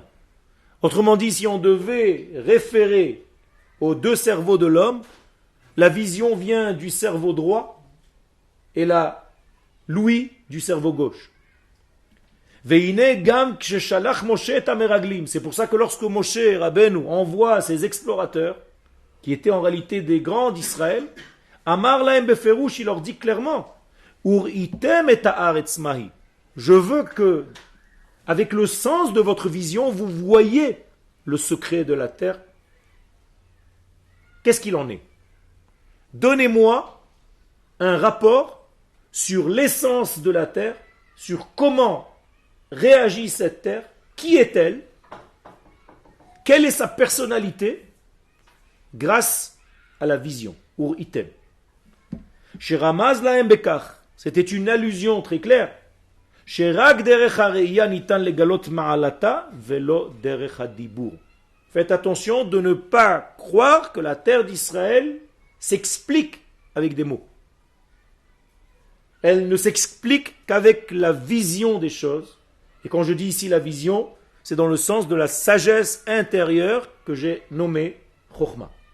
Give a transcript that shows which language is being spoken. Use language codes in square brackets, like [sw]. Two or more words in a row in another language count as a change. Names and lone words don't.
[fr] Autrement dit, si on devait référer aux deux cerveaux de l'homme, la vision vient du cerveau droit et l'ouïe du cerveau gauche. C'est pour ça que lorsque Moshe Rabbeinu envoie ses explorateurs, qui étaient en réalité des grands d'Israël, [he] אמר להם בפירוש, [fr] il leur dit clairement, [he] וראיתם את הארץ מה היא. [fr] Je veux que, avec le sens de votre vision, vous voyez le secret de la terre. Qu'est-ce qu'il en est? Donnez-moi un rapport sur l'essence de la terre, sur comment réagit cette terre, qui est-elle, quelle est sa personnalité, grâce à la vision. [he] וראיתם. Chez רמז להם בכך, [fr] c'était une allusion très claire. [he] Chez רג דרך הראייה ניתן לגלות מעלתה ולא דרך הדיבור. [fr] Faites attention de ne pas croire que la terre d'Israël s'explique avec des mots. Elle ne s'explique qu'avec la vision des choses. Et quand je dis ici la vision, c'est dans le sens de la sagesse intérieure que j'ai nommée Chokhmah.